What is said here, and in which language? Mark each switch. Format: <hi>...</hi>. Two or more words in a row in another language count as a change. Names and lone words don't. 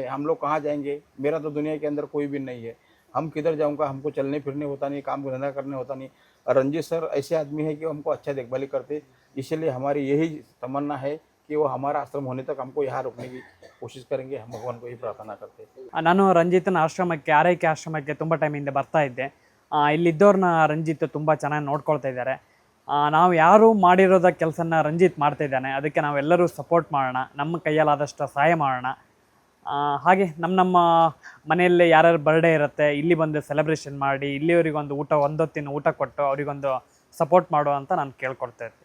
<hi>हम लोग कहाँ जाएंगे? मेरा तो दुनिया के अंदर कोई भी नहीं है, हम किधर जाऊँगा? हमको चलने फिरने होता नहीं, काम धंधा करने होता नहीं. और रंजीत सर ऐसे आदमी है कि हमको अच्छा देखभाल करते. इसलिए हमारी यही तमन्ना है कि वो हमारा आश्रम होने तक हमको यहाँ रोकने की कोशिश करेंगे. हम भगवान को ही प्रार्थना करते हैं.</hi> <kn>ನಾನು ರಂಜಿತ್ನ ಆಶ್ರಮಕ್ಕೆ, ಆರೈಕೆ ಆಶ್ರಮಕ್ಕೆ ತುಂಬ ಟೈಮಿಂದ ಬರ್ತಾ ಇದ್ದೆ. ಇಲ್ಲಿದ್ದವ್ರನ್ನ ರಂಜಿತ್ ತುಂಬ ಚೆನ್ನಾಗಿ ನೋಡ್ಕೊಳ್ತಾ ಇದ್ದಾರೆ. ನಾವು ಯಾರು ಮಾಡಿರೋದ ಕೆಲಸನ ರಂಜಿತ್ ಮಾಡ್ತಾ ಇದ್ದಾನೆ, ಅದಕ್ಕೆ ನಾವೆಲ್ಲರೂ ಸಪೋರ್ಟ್ ಮಾಡೋಣ, ನಮ್ಮ ಕೈಯಲ್ಲಾದಷ್ಟು ಸಹಾಯ ಮಾಡೋಣ. ಹಾಗೆ ನಮ್ಮ ಮನೆಯಲ್ಲಿ ಯಾರ್ಯಾರು ಬರ್ಡೇ ಇರುತ್ತೆ, ಇಲ್ಲಿ ಬಂದು ಸೆಲೆಬ್ರೇಷನ್ ಮಾಡಿ, ಇಲ್ಲಿಯವರಿಗೊಂದು ಒಂದೊತ್ತಿನ ಊಟ ಕೊಟ್ಟು ಅವರಿಗೊಂದು ಸಪೋರ್ಟ್ ಮಾಡೋ ಅಂತ ನಾನು ಕೇಳ್ಕೊಡ್ತಾ ಇರ್ತೀನಿ.</kn>